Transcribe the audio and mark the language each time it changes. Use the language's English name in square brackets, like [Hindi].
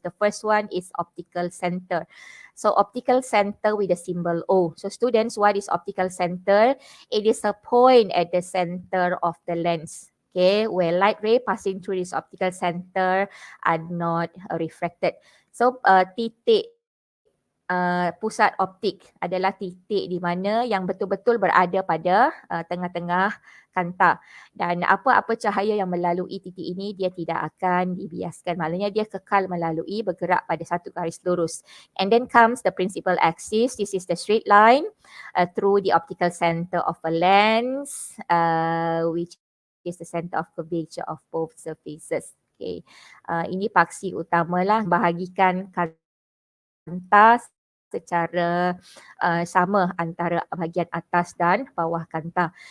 [English] The first one is optical center. So optical center with the symbol O. So students, what is optical center? It is a point at the center of the lens. Okay, where light ray passing through this optical center are not refracted. [Malay] So titik pusat optik adalah titik di mana yang betul-betul berada pada tengah-tengah kantah, dan apa-apa cahaya yang melalui titik ini dia tidak akan dibiaskan, maknanya dia kekal melalui, bergerak pada satu garis lurus. [English] And then comes the principal axis. This is the straight line through the optical center of a lens, which is the center of curvature of both surfaces. [Malay] Okay, ini paksi utamalah, bahagikan kantah secara sama antara bahagian atas dan bawah kantah.